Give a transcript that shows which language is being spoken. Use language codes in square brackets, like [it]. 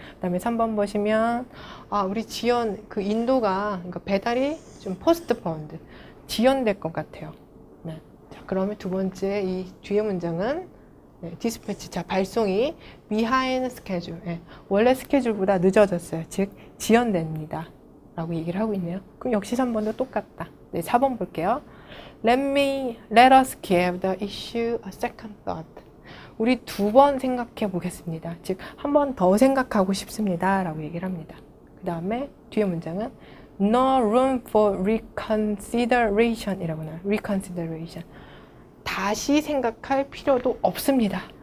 [ko] 그 다음에 3번 보시면 우리 지연 그 인도가 그러니까 배달이 좀 postponed 지연될 것 같아요. 네. 자, 그러면 두 번째 이 뒤에 문장은 디스패치, 자, 발송이 behind schedule, 원래 스케줄보다 늦어졌어요. 즉 지연됩니다 라고 얘기를 하고 있네요. 그럼 역시 3번도 똑같다. 네, 4번 볼게요. [en] Let us give the issue a second thought. [ko] 우리 두 번 생각해 보겠습니다. 즉 한 번 더 생각하고 싶습니다 라고 얘기를 합니다. 그 다음에 뒤에 문장은 [en] No room for reconsideration [ko] 이라고 나와요. reconsideration, 다시 생각할 필요도 없습니다.